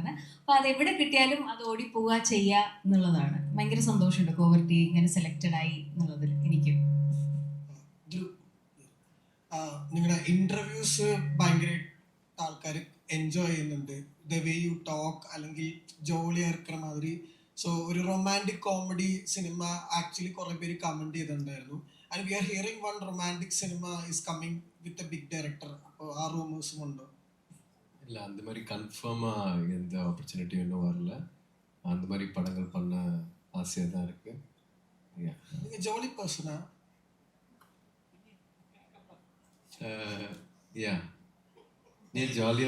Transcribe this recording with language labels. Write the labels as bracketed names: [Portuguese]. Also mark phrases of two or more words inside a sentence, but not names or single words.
[Malayalam] അപ്പോൾ അതെവിടെ കിട്ടിയാലും അത് ഓടിപ്പോവുക ചെയ്യുക എന്നുള്ളതാണ്. ഭയങ്കര സന്തോഷമുണ്ട് കോവർട്ടി ഇങ്ങനെ സെലക്റ്റഡ് ആയി എന്നുള്ളതിൽ എനിക്ക്. നിങ്ങളുടെ ഇൻ്റർവ്യൂസ് ഭയങ്കര ആൾക്കാർ എൻജോയ് ചെയ്യുന്നുണ്ട്, [English] the way you talk, [Malayalam] അല്ലെങ്കിൽ [Tamil] ஜாலியாக இருக்கிற மாதிரி. [Malayalam] ஸோ ഒരു [English] romantic comedy cinema actually [Malayalam] കുറേ പേര് കമൻറ്റ് ചെയ്തിട്ടുണ്ടായിരുന്നു. [English] and we are hearing one romantic cinema is coming with a big director. [Malayalam] അപ്പോൾ ആ റൂമേഴ്സും ഉണ്ടോ? [Tamil] இல்லை, அந்த மாதிரி கன்ஃபார்மாக எந்த ஆப்பர்ச்சுனிட்டியும் இன்னும் வரல. அந்த மாதிரி படங்கள் பண்ண ஆசையாக தான் இருக்குது. நீங்கள் [English] jolly person? [Tamil] ஏன் ஜாலியாக